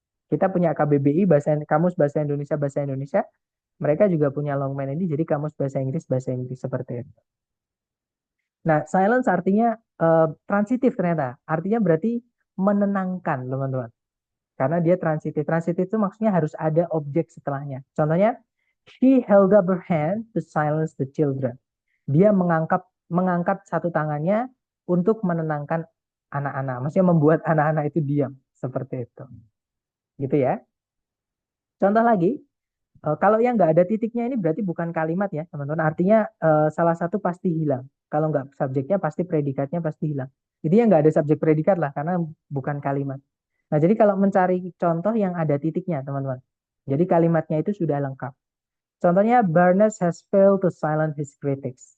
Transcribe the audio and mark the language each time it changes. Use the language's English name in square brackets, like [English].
[Indonesian] Kita punya KBBI, kamus bahasa Indonesia. Mereka juga punya Longman ini, jadi kamus bahasa Inggris seperti itu. Nah, silence artinya transitif ternyata. Artinya berarti menenangkan, teman-teman. Karena dia transitif. Transitif itu maksudnya harus ada objek setelahnya. Contohnya, [English] she held up her hand to silence the children. [Indonesian] Dia mengangkat satu tangannya untuk menenangkan anak-anak. Maksudnya membuat anak-anak itu diam. Seperti itu. Gitu ya. Contoh lagi, kalau yang nggak ada titiknya ini berarti bukan kalimat ya, teman-teman. Artinya salah satu pasti hilang. Kalau nggak subjeknya pasti predikatnya pasti hilang. Jadi yang nggak ada subjek predikat lah karena bukan kalimat. Nah, jadi kalau mencari contoh yang ada titiknya, teman-teman. Jadi kalimatnya itu sudah lengkap. Contohnya, [English] Barnes has failed to silence his critics.